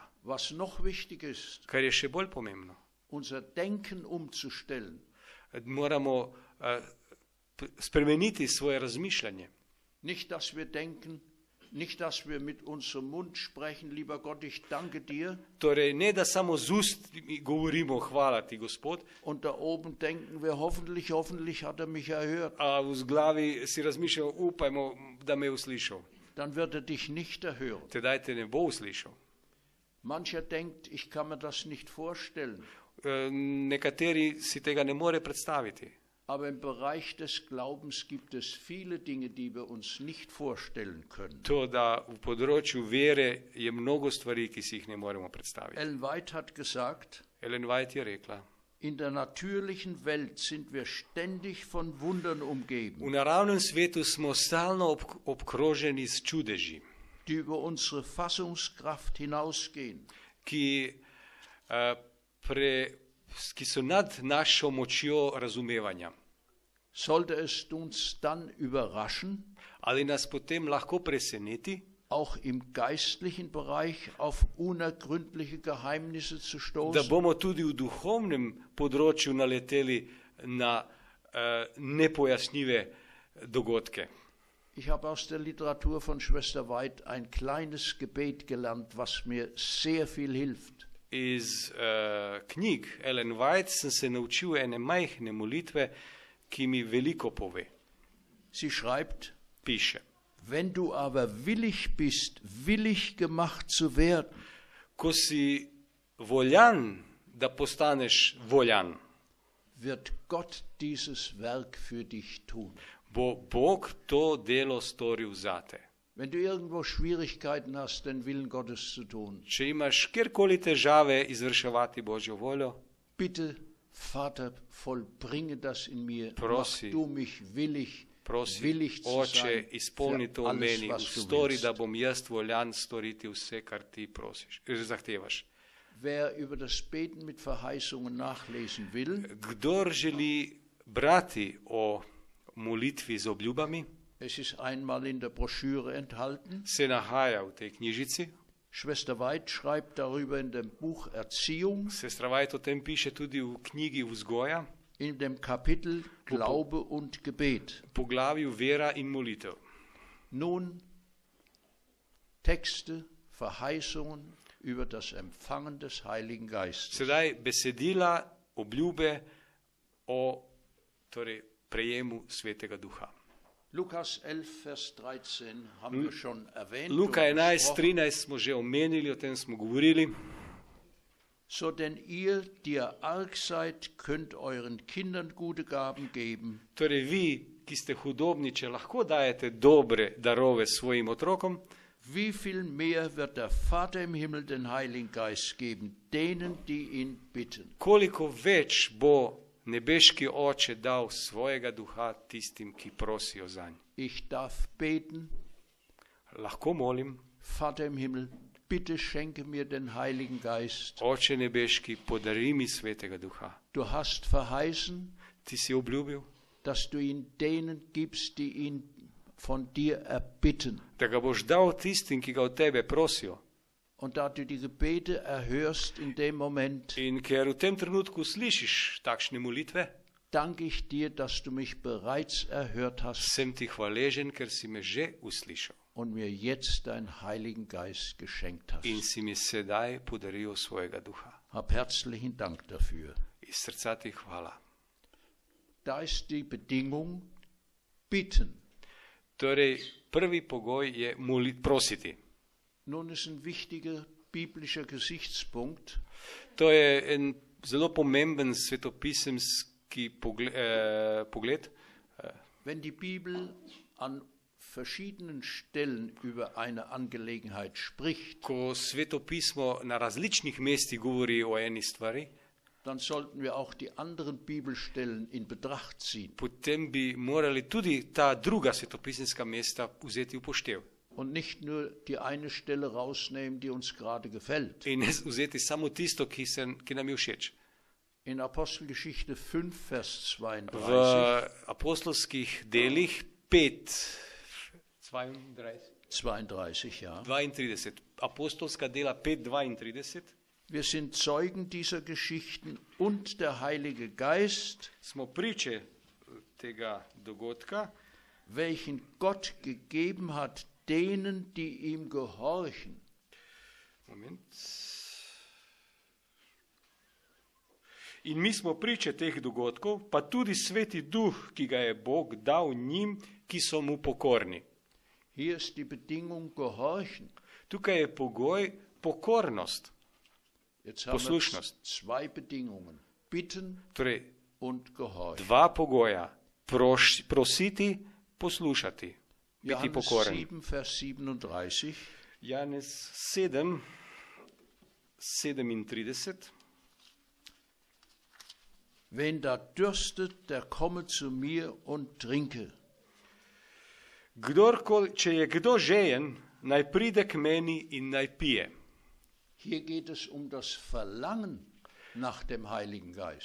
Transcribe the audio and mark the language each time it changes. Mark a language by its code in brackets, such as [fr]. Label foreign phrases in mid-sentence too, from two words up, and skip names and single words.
[de] Was noch wichtig ist, [sl] Kar je še bolj pomembno, [de] unser Denken umzustellen. [sl] moramo spremeniti svoje razmišljanje. [de] Nicht, dass wir denken, nicht, dass wir mit unserem Mund sprechen, lieber Gott, ich danke dir, [sl] Torej, ne da samo z ust govorimo hvala ti, Gospod, [de] und da oben denken wir, hoffentlich hat er mich erhört. [sl] a v glavi si razmišljamo, upajmo, da me je uslišal. [de] Dann wird er dich nicht erhören. [sl] Tedaj te ne bo uslišal. [de] Mancher denkt, ich kann mir das nicht vorstellen. [sl] Nekateri si tega ne more predstaviti. [de] Aber im Bereich des Glaubens gibt es viele Dinge, die wir uns nicht vorstellen können. [sl] To, da v področju vere je mnogo stvari, ki si jih ne moremo predstaviti. [de] Ellen White hat gesagt, [sl] Ellen White je rekla, [de] in der natürlichen Welt sind wir ständig von Wundern umgeben, [sl] v naravnem svetu smo stalno obkroženi s čudeži, [de] die über unsere Fassungskraft hinausgehen. [sl] ki so nad našo močjo razumevanja. [de] Sollte es uns dann überraschen, [sl] Ali nas potem lahko preseneti, [de] auch im geistlichen Bereich auf unergründliche Geheimnisse zu [sl] da [de] stoßen? [sl] bomo tudi v duhovnem področju naleteli na nepojasnjive dogodke. [de] Ich habe aus der Literatur von Schwester White ein kleines Gebet gelernt, was mir sehr viel hilft. [sl] Iz knjig Ellen White sem se naučil ene majhne molitve, ki mi veliko pove. [de] Sie schreibt, [sl] Piše, [de] wenn du aber willig bist, willig gemacht zu werden, [sl] ko si voljan, da postaneš voljan, [de] wird Gott dieses Werk für dich tun. [sl] bo Bog to delo storil zate. [de] Wenn du irgendwo Schwierigkeiten hast, den Willen Gottes zu tun, [sl] Če imaš kjerkoli težave izvrševati Božjo voljo, [de] bitte, Vater, vollbringe das in mir. [sl] Prosi. [de] Mach du mich willig, [sl] prosi, [de] willig zu [sl] Oče, [de] sein [sl] izpolni [de] für [sl] to v [de] alles, [sl] meni, [de] was du [sl] ustori, [de] willst. [sl] da bom jaz voljan storiti vse, kar ti prosiš, zahtevaš. [de] Wer über das Beten mit Verheißungen nachlesen will, [sl] Kdor želi brati o molitvi z obljubami, [de] es ist einmal in der Broschüre enthalten. [sl] se nahaja v tej knjižici. [de] Schwester White schreibt darüber in dem Buch Erziehung, [sl] Sestra White o tem piše tudi v knjigi Vzgoja, [de] in dem Kapitel Glaube und Gebet. [sl] poglavju Vera in molitev. [de] Nun Texte, Verheißungen über das Empfangen des Heiligen Geistes. [sl] Sedaj besedila, obljube o prejemu Svetega Duha. [de] Lukas 11, Vers 13 haben wir schon erwähnt. [sl] Luka [de] und 11, besprochen. [sl] 13 smo že omenili, o tem smo govorili. [de] So denn ihr, die ihr arg seid, könnt euren Kindern gute Gaben geben. [sl] Torej vi, ki ste hudobni, če lahko dajete dobre darove svojim otrokom, [de] Wie viel mehr wird der Vater im Himmel den Heiligen Geist geben, denen, die ihn bitten. [sl] koliko več bo nebeški Oče dal svojega duha tistim, ki prosijo zanj. [de] Ich darf beten, [sl] Lahko molim, [de] Vater im Himmel, bitte schenke mir den Heiligen Geist. [sl] Oče nebeški, podari mi Svetega Duha. [de] Du hast verheißen, [sl] Ti si obljubil, [de] dass du ihn denen gibst, die ihn von dir erbitten. [sl] da ga boš dal tistim, ki ga od tebe prosijo. [de] Und da du die Gebete erhörst in dem Moment, [sl] In ker v tem trenutku slišiš takšne molitve, [de] danke ich dir, dass du mich bereits erhört hast [sl] sem ti hvaležen, ker si me že uslišal [de] und mir jetzt deinen Heiligen Geist geschenkt [sl] in [de] hast. [sl] si mi sedaj podaril svojega duha. [de] Hab herzlichen Dank dafür. [sl] Iz srca ti hvala. [de] Da ist die Bedingung, bitten. [sl] Torej, prvi pogoj je prositi. [de] Nun ist ein wichtiger biblischer Gesichtspunkt, [sl] To je en zelo pomemben svetopisemski pogled. [de] Wenn die Bibel an verschiedenen Stellen über eine Angelegenheit spricht, [sl] Ko svetopismo na različnih mestih govori o eni stvari, [de] dann sollten wir auch die anderen Bibelstellen in Betracht ziehen [sl] potem bi morali tudi ta druga svetopisemska mesta vzeti v poštev. [de] und nicht nur die eine Stelle rausnehmen, die uns gerade gefällt. [sl] In ne vzeti samo tisto, ki nam je všeč. [de] In Apostelgeschichte 5, Vers [sl] V [de] 32, [sl] apostolskih delih 5, [de] 32, ja. [sl] 32, apostolska dela 5, 32, [de] Wir sind Zeugen dieser Geschichten und der Heilige Geist, [sl] smo priče tega dogodka, [de] welchen Gott gegeben hat, denen, die ihm gehorchen. Moment. [sl] In mi smo priče teh dogodkov, pa tudi Sveti Duh, ki ga je Bog dal njim, ki so mu pokorni. [de] Hier ist die Bedingung gehorchen. [sl] Tukaj je pogoj pokornost. [de] Jetzt haben wir [sl] Poslušnost. [de] zwei Bedingungen. Bitten [sl] Torej, [de] und gehorchen. [sl] dva pogoja. Prositi, poslušati, biti [de] Johannes [sl] pokoren. [de] 7, Vers 37. [sl] Janez 7, 37. [de] Wen da dürstet, der komme zu mir und trinke. [sl] Če je kdo žejen, naj pride k meni in naj pije. [de] Hier geht es um das Verlangen nach dem Heiligen Geist.